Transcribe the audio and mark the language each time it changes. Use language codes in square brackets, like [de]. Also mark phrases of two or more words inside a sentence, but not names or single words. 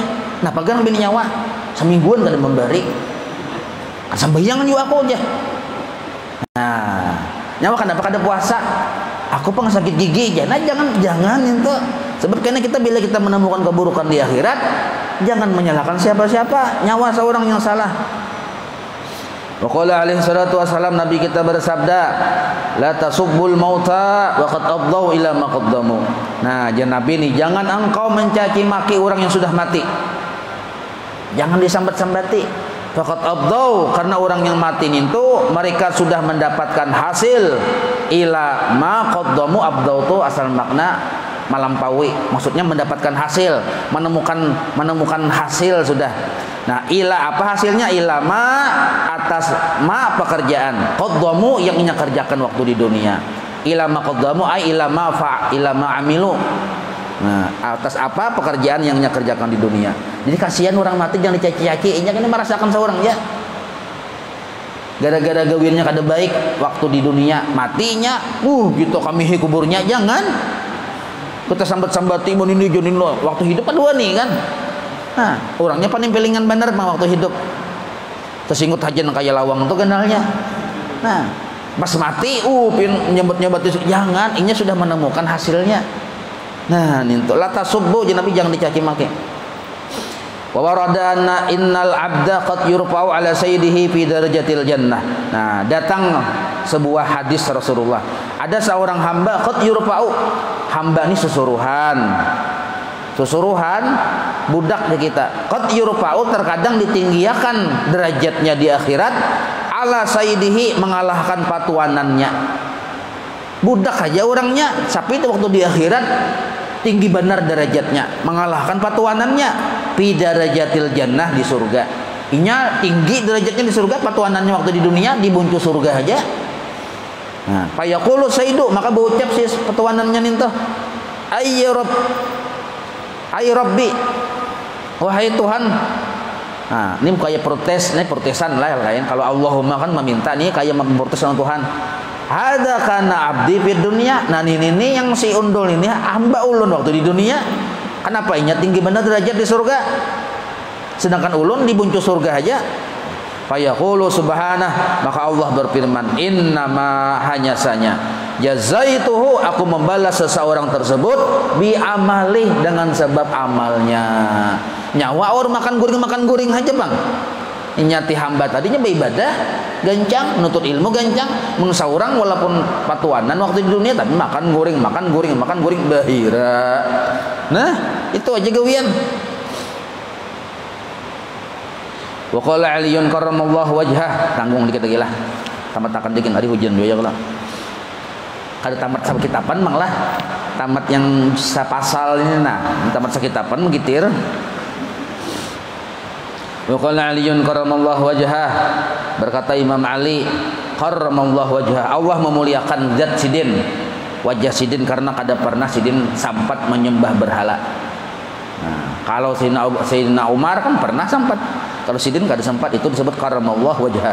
[bjn] Napa gang bini nyawa semingguan kada memberi, sembayangan juga aku aja. Nah, nyawa kenapa kada puasa? Aku pang sakit gigi aja. Nah, jangan itu. Sebab karena kita bila kita menemukan keburukan di akhirat, jangan menyalahkan siapa-siapa, nyawa seorang yang salah. [ar] وقال عليه الصلاة والسلام, [bjn] Nabi kita bersabda, [ar] لا تسبوا الموتى وقد أفضوا إلى ما قدموا. [bjn] Nah, Nabi ini jangan engkau mencaci maki orang yang sudah mati. Jangan disambat-sambati. [ar] فقد أفضوا, [bjn] karena orang yang mati itu mereka sudah mendapatkan hasil. [ar] إلى ما قدموا, [bjn] abdau itu asal makna melampaui, maksudnya mendapatkan hasil, menemukan hasil sudah. Nah, ila apa hasilnya? [ar] إلى ما, [bjn] atas ma pekerjaan, qaddamu yang inya kerjakan waktu di dunia. [ar] إلى ما قدموا أي إلى ما عملوا. [bjn] Nah, atas apa pekerjaan yang inya kerjakan di dunia. Jadi kasihan orang mati jangan dicaci-caci, inya kan merasakan seorang ya. Gara-gara gawirnya kada baik waktu di dunia, matinya gitu kami kuburnya, jangan kita sambat-sambati mun ini jonin lo waktu hidup kedua nih kan. Nah, orangnya paling pelingan bener mah waktu hidup tersinggut aja nang kaya lawang itu kenalnya. Nah, pas mati nyebut-nyebut jangan, inya sudah menemukan hasilnya. Nah, nintu [ar] لا تسبوا, [bjn] Nabi jangan dicaci maki. [ar] وورد أن العبد قد يرفع على سيده في درجات الجنة. [bjn] Nah, datang sebuah hadis Rasulullah. Ada seorang hamba [ar] قد يرفع. [bjn] Hamba ini susuruhan budak di kita. [ar] قد يرفع, [bjn] terkadang ditinggiakan derajatnya di akhirat, [ar] على سيده, [bjn] mengalahkan patuanannya. Budak aja orangnya, tapi itu waktu di akhirat tinggi benar derajatnya, mengalahkan patuanannya. [ar] في درجات الجنة, [bjn] di surga. Inya tinggi derajatnya di surga, patuanannya waktu di dunia dibuncu surga aja. Nah, [ar] فيقول سيده, [bjn] maka berucap si patuanannya ninto, [ar] أي رب, [bjn] wahai Tuhan. Nah, ini kayak protes, ini protesan lah lain. Kalau Allahumma kan meminta, nih kayak memprotes sama Tuhan. [ar] هذا كان عبدي في الدنيا. [bjn] Nah ini yang si undul ini hamba ulun waktu di dunia. Kenapa inya tinggi benar derajat di surga, sedangkan ulun dibuncu surga aja. [ar] فيقول سبحانه, [bjn] maka Allah berfirman, innama, hanya saja, jazaituhu, aku membalas seseorang tersebut [ar] بعمله, [bjn] dengan sebab amalnya. Nyawa orang makan guring aja bang. Inyati hamba tadinya beribadah gancang, nutut ilmu gancang, mengsaurang walaupun patuanan waktu di dunia, tapi makan guring bahira. Nah itu aja gawian. [ar] وقال علي كرم الله وجهه, [bjn] tanggung dikit lagi lah, tamat akan dikit hari hujan dua ya kalau kada tamat sakitapan mang lah, tamat yang sapasal ini, nah tamat sakitapan mengitir. [ar] وقال علي كرم الله وجهه, [bjn] berkata Imam Ali karramallahu wajhah, Allah memuliakan zat sidin, wajah sidin, karena kada pernah sidin sampat menyembah berhala. Nah, kalau Sayyidina Umar kan pernah sampat, kalau sidin kada sempat, itu disebut karramallahu wajhah.